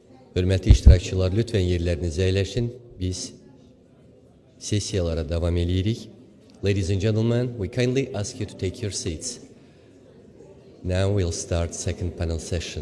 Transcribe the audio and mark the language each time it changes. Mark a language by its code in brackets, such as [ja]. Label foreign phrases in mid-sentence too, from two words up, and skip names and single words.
[az] Hörmətli iştirakçılar, [tr] lütfen yerlerinize [az] əyləşin. Biz sessiyalara devam edirik. [en] Ladies and gentlemen, we kindly ask you to take your seats. Now we'll start second panel session.